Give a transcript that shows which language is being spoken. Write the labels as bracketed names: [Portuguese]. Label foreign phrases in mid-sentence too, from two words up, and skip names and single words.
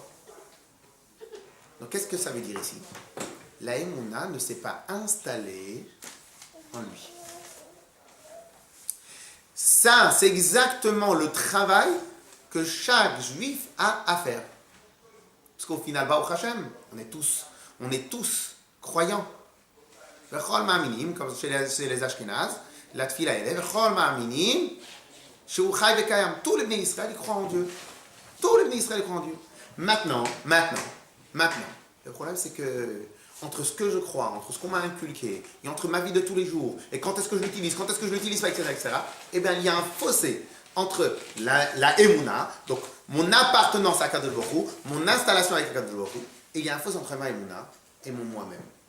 [French] Donc qu'est-ce que ça veut dire ici? La Emouna ne s'est pas installée en lui. Ça, c'est exactement le travail que chaque juif a à faire. Parce qu'au final, [Hebrew] ברוך השם, [French] on est tous croyants. [Hebrew] וכל מאמינים, [French] comme chez les Ashkénazes, la tfila elle est [Hebrew] וכל מאמינים, שהוא חי וקיים. [French] Tous les [Hebrew] בני ישראל, [French] ils croient en Dieu. Tous les [Hebrew] בני ישראל, [French] ils croient en Dieu. Maintenant, le problème c'est que entre ce que je crois, entre ce qu'on m'a inculqué, et entre ma vie de tous les jours, et quand est-ce que je l'utilise, quand est-ce que je l'utilise pas, etc., eh bien, il y a un fossé entre la Emouna, donc mon appartenance à [Hebrew] קדוש ברוך הוא, [French] mon installation avec [Hebrew] קדוש ברוך הוא, [French] et il y a un fossé entre ma Emouna et mon moi-même.